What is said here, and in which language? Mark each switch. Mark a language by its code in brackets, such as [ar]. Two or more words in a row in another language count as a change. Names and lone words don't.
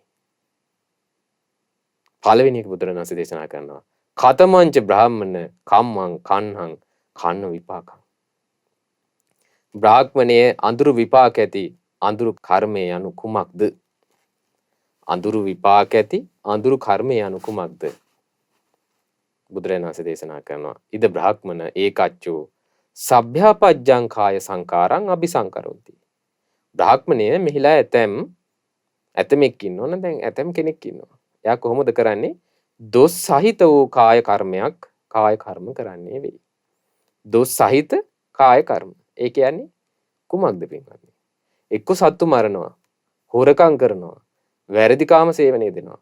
[si] පළවෙනි එක බුදුරජාණන් වහන්සේ දේශනා කරනවා [pi] කතමංච බ්‍රාහ්මණ කම්මං කන්හං කන්න විපාකං. [si] බ්‍රාහ්මණයේ අඳුරු විපාක ඇති අඳුරු කර්මය යනු කුමක්ද? අඳුරු විපාක ඇති අඳුරු කර්මය යනු කුමක්ද? බුදුරජාණන් වහන්සේ දේශනා කරනවා [pi] ඉද බ්‍රාහ්මණ ඒකච්චෝ සබ්භ්‍යාපජ්ජං කාය සංකාරං අபிසංකරොන්ති. [si] බ්‍රාහ්මණය මෙහිලා ඇතමෙක් ඉන්නවනේ. දැන් ඇතම් කෙනෙක් ඉන්නවා. එයා කොහොමද කරන්නේ? දොස් සහිත වූ කාය කර්ම කරන්නේ වෙයි. දොස් සහිත කාය කර්ම. ඒ කියන්නේ කුමක්ද පින්වත්නි? එක්ක සත්තු මරනවා, හොරකම් කරනවා, වැරදි කාම සේවනය දෙනවා.